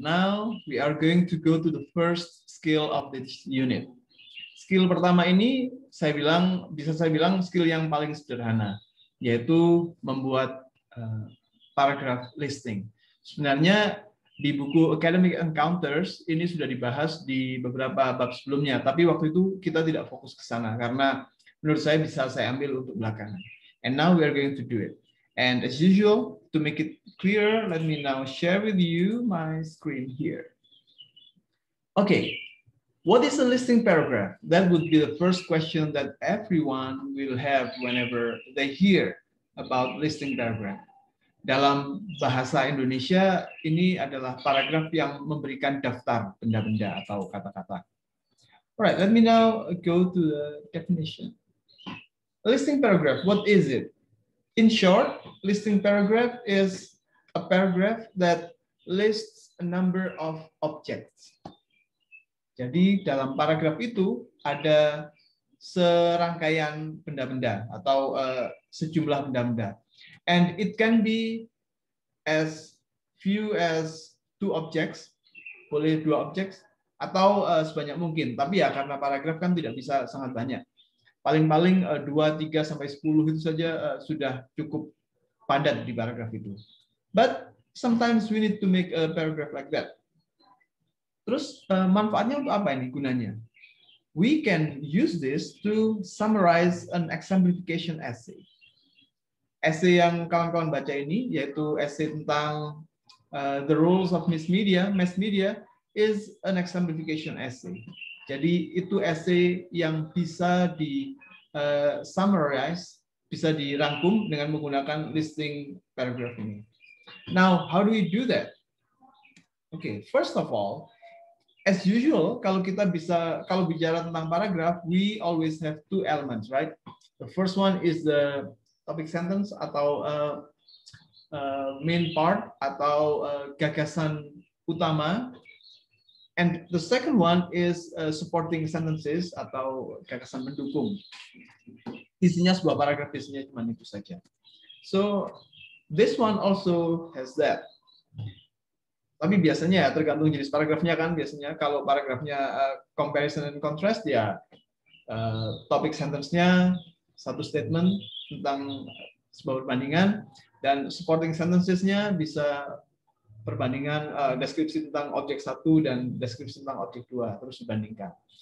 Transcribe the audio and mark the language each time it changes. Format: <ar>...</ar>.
<en>Now we are going to go to the first skill of this unit.</en> <id>Skill pertama ini bisa saya bilang skill yang paling sederhana, yaitu membuat paragraph listing. Sebenarnya di buku Academic Encounters ini sudah dibahas di beberapa bab sebelumnya, tapi waktu itu kita tidak fokus ke sana karena menurut saya bisa saya ambil untuk belakangan.</id> <en>And now we are going to do it. And as usual, to make it clear, let me now share with you my screen here. Okay, what is a listing paragraph? That would be the first question that everyone will have whenever they hear about listing paragraph.</en> <id>Dalam bahasa Indonesia, ini adalah paragraf yang memberikan daftar benda-benda atau kata-kata.</id> <en>Alright, let me now go to the definition. A listing paragraph, what is it? In short, listing paragraph is a paragraph that lists a number of objects.</en> <id>Jadi dalam paragraf itu ada serangkaian benda-benda atau sejumlah benda-benda.</id> <en>And it can be as few as 2 objects,</en> <id>boleh</id> <en>2 objects,</en> <id>atau sebanyak mungkin. Tapi ya karena paragraf kan tidak bisa sangat banyak. Paling-paling 2, 3, sampai 10 itu saja sudah cukup padat di paragraf itu.</id> <en>But sometimes we need to make a paragraph like that.</en> <id>Terus manfaatnya untuk apa ini gunanya?</id> <en>We can use this to summarize an exemplification essay.</en> <id>Essay yang kawan-kawan baca ini, yaitu essay tentang</id> <en>the roles of mass media is an exemplification essay.</en> <id>Jadi itu essay yang bisa di summarize, bisa dirangkum dengan menggunakan listing paragraph ini.</id> <en>Now, how do we do that? Okay, first of all, as usual,</en> <id>kalau bicara tentang</id> <en>paragraph, we always have 2 elements, right? The first one is the topic sentence atau main part</en> <id>atau gagasan utama.</id> <en>And the second one is supporting sentences</en> <id>atau gagasan pendukung. Isinya sebuah paragraf isinya cuma itu saja.</id> <en>So this one also has that.</en> <id>Tapi biasanya ya tergantung jenis paragrafnya kan. Biasanya kalau paragrafnya comparison and contrast ya topik sentence-nya satu statement tentang sebuah perbandingan dan supporting sentences-nya bisa perbandingan deskripsi tentang objek 1 dan deskripsi tentang objek 2 terus dibandingkan.</id>